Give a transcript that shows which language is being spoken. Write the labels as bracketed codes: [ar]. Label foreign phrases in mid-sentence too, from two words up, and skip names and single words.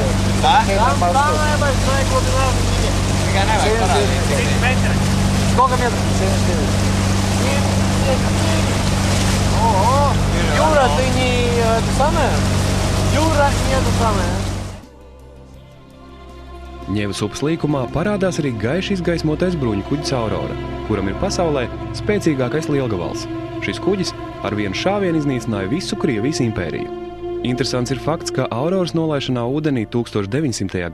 [ru] Да? Самая большая глубина в мире. 70 метров. Сколько метров? 79. Ого! Юра, ты не это самое? Юра, не это самое. [lv] Ņevas upes līkumā parādās arī gaiši izgaismotais bruņkuģis Aurora, kuram ir pasaulē spēcīgākais lielgavals. Šis kuģis ar vienu šāvienu iznīcināja visu Krievijas impēriju. Interesants ir fakts, ka Auroras nolaišanā ūdenī 1900.